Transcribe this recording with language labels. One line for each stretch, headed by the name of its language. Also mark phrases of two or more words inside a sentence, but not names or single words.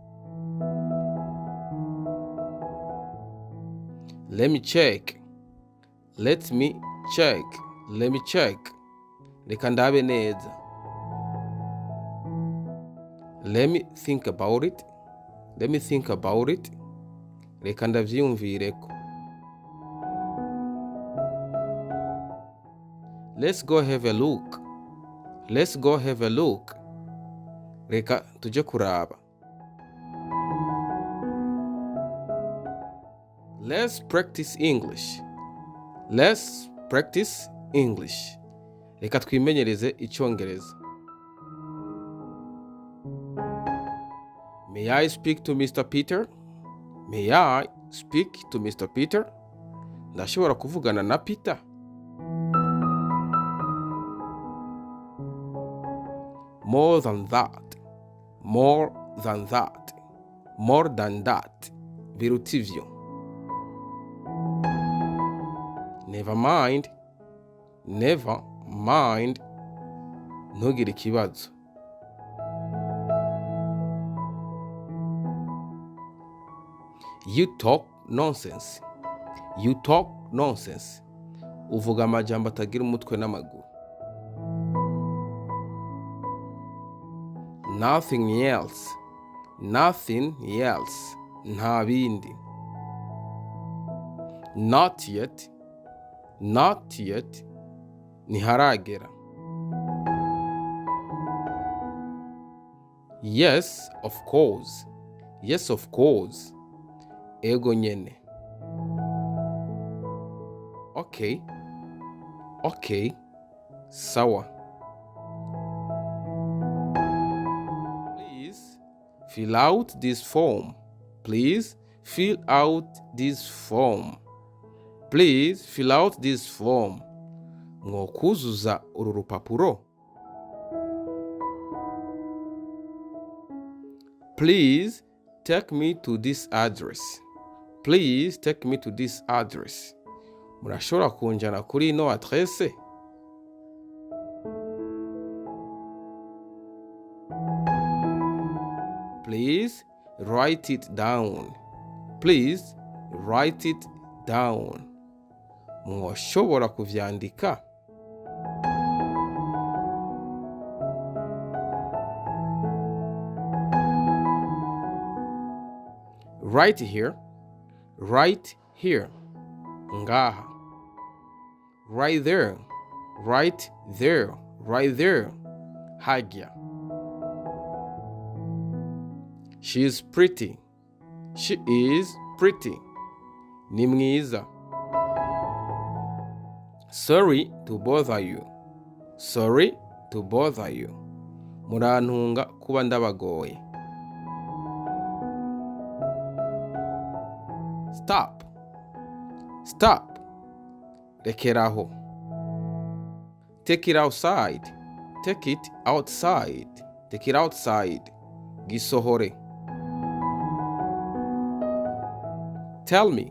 English: Let me check. Let me check. Let me check.
Rundi: Reka ndabe neza.
English: Let me think about it. Let me think about it.
Rundi: Reka ndavyiyumvireko.
English: Let's go have a look. Let's go have a look.
Rundi: Reka tuje kuraba.
English: Let's practice English. Let's practice English.
Rundi: Reka twimenyereze Icyongereza.
English: May I speak to Mr. Peter? May I speak to Mr. Peter?
Rundi: Ndashobora kuvugana na Peter?
English: More than that. More than that. More than that. Birutivyo. Never mind. Never mind.
Rundi: Ntugire ikibazo.
English: You talk nonsense. You talk nonsense.
Rundi: Uvuga amajambo atagira umutwe n'amaguru.
English: Nothing else. Nothing else.
Rundi: Nta bindi.
English: Not yet. Not yet. Ntiharagera. Yes, of course. Yes, of course.
Rundi: Ego nyene.
English: Okay. Okay.
Rundi: Sawa.
English: Please fill out this form. Please fill out this form. Please fill out this form.
Rundi: Mwokuzuza uru rupapuro.
English: Please take me to this address. Please take me to this address.
Rundi: Murashobora kunjana kuri ino adresse?
English: Please write it down. Please write it down.
Rundi: Mwoshobora kuvyandika?
English: Right here. Right here. Ngaha. Right there. Right there. Right there. Hajya. She is pretty. She is pretty.
Rundi: Ni mwiza.
English: Sorry to bother you. Sorry to bother you.
Rundi: Murantunga kuba ndabagoye.
English: Stop. Stop. Rekeraho. Take it outside. Take it outside. Take it outside. Gisohore. Tell me.